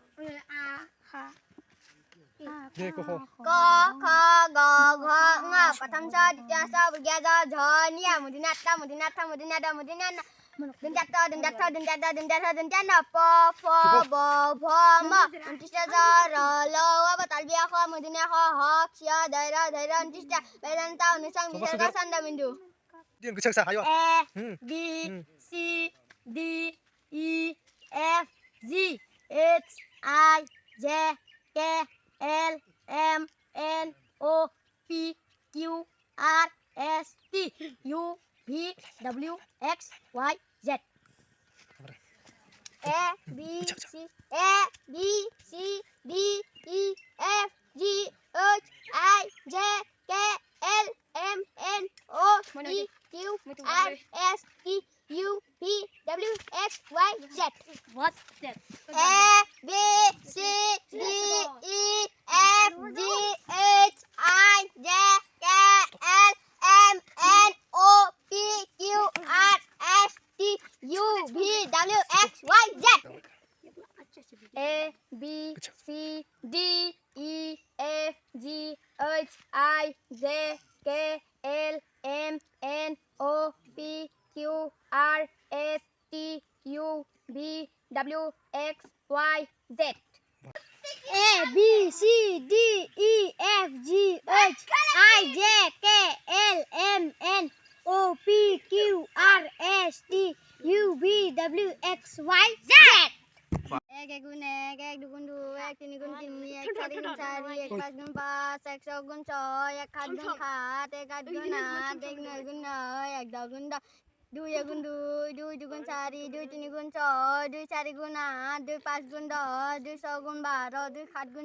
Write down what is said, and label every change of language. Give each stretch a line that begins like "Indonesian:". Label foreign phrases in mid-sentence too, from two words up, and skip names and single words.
Assamese: ক খ গ ঘ ঙ প্ৰথম ছ দ্বিতীয় ছ বৰ্গীয় জ ঝ ঞ মূৰ্ধন্য ত মূৰ্ধন্য ঠ মূৰ্ধন্য ড মূৰ্ধন্য ণ দন্ত্য ত দন্ত্য ঠ দন্ত্য ড দন্ত্য ঢ দন্ত্য ণ প ফ ব ভ ম দৃষ্ট জ ৰ ল ৱ ব তালব্য খ মূৰ্ধন্য খ হ ক্ষ দৈৰ দৃষ্ট বেজনন্ত উঞ্চং বিসর্গ ছন্দমিন্দু।
English: A B C D E F G H I J K L M N O P Q R S T U V W X Y Z. A B C D E F G H I J K L M N O P Q R S T U V W X Y Z. What's that? A B C D E F G H I J K L M N O P Q R S T U V W X Y Z. A B C D E F G H I J K L M N O P Q R S T U V W X Y Z. A B C D E F G H I J K L M N O P Q R S T U V W X Y Z.
Assamese: এক এগুণ এক এক দুগুণ দুই এক তিন গুণ তিনি এক চারি গুণ চারি এক পাঁচ গুণ পাঁচ এক ছয় গুণ ছয় এক সাত গুণ সাত এক আট গুণ আট এক নয় গুণ নয় এক দশ গুণ দশ দুই এগুণ দুই দুই দুগুণ চারি দুই তিন গুণ ছয় দুই চারি গুণ আট দুই পাঁচ গুণ দশ দুই ছয় গুণ বারো দুই সাত গুণ